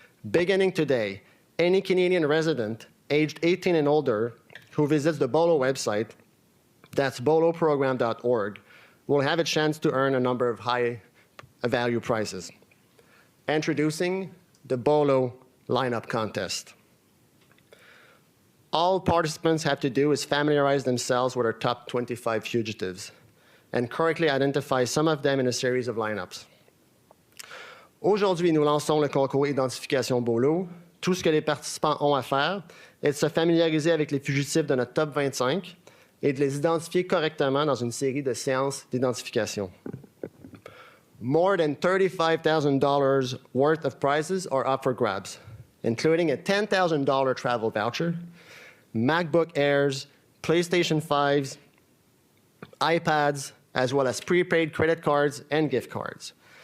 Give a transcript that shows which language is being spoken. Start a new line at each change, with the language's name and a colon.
English: Beginning today, any Canadian resident aged 18 and older who visits the Bolo website, that's boloprogram.org, will have a chance to earn a number of high-value prizes. Introducing the Bolo lineup contest. All participants have to do is familiarize themselves with our top 25 fugitives and correctly identify some of them in a series of lineups.
French: Aujourd'hui, nous lançons le concours Identification Bolo. Tout ce que les participants ont à faire est de se familiariser avec les fugitifs de notre top 25 et de les identifier correctement dans une série de séances d'identification.
English: More than $35,000 worth of prizes are up for grabs, including a $10,000 travel voucher, MacBook Airs, PlayStation 5s, iPads, as well as prepaid credit cards and gift cards.